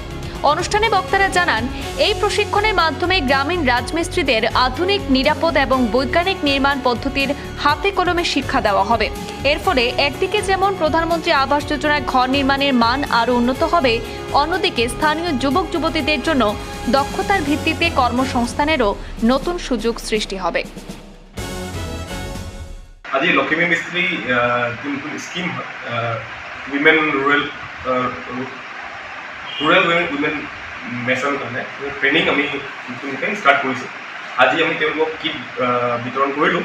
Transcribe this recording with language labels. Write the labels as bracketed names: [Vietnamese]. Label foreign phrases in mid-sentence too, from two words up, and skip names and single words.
[Bangla] অনুষ্ঠানে বক্তারা জানান, এই প্রশিক্ষণের মাধ্যমে গ্রামীণ রাজমিস্ত্রিদের আধুনিক, নিরাপদ এবং বৈজ্ঞানিক নির্মাণ পদ্ধতির হাতে কলমে শিক্ষা দেওয়া হবে। এর ফলে একদিকে যেমন প্রধানমন্ত্রী আবাস যোজনায় ঘর নির্মাণের মান আরও উন্নত হবে, অন্যদিকে স্থানীয় যুবক যুবতীদের জন্য দক্ষতার ভিত্তিতে কর্মসংস্থানেরও নতুন সুযোগ সৃষ্টি হবে। [Assamese] আজি লক্ষ্মী মিস্ত্রি [English] scheme women rural women [Assamese] মেচৰ কাৰণে ট্ৰেইনিং আমি নতুনকৈ ষ্টাৰ্ট কৰিছোঁ। আজি আমি তেওঁলোকক কিট বিতৰণ কৰিলোঁ।